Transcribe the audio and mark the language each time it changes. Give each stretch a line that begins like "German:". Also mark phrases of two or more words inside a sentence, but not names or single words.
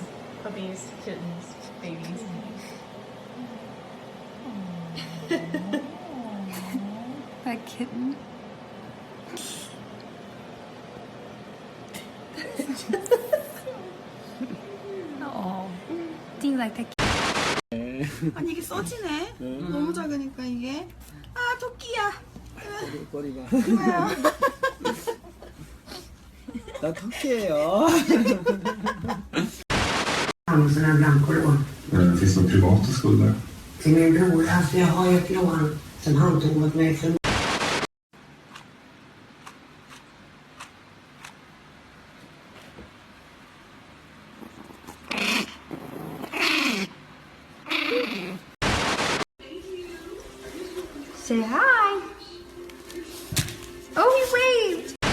English: Puppies, kittens, babies. That kitten. Oh, do you like that kitten?
Korean: 아니 이게 써지네. 너무 작으니까 이게. 아 토끼야. 꼬리가. 이거요. 나 토끼예요.
Swedish: Sådana blankolån. Finns det privata skulder? Till min bror, alltså jag har ju ett lån som han tog åt mig för
English: Say hi. Oh, he waved.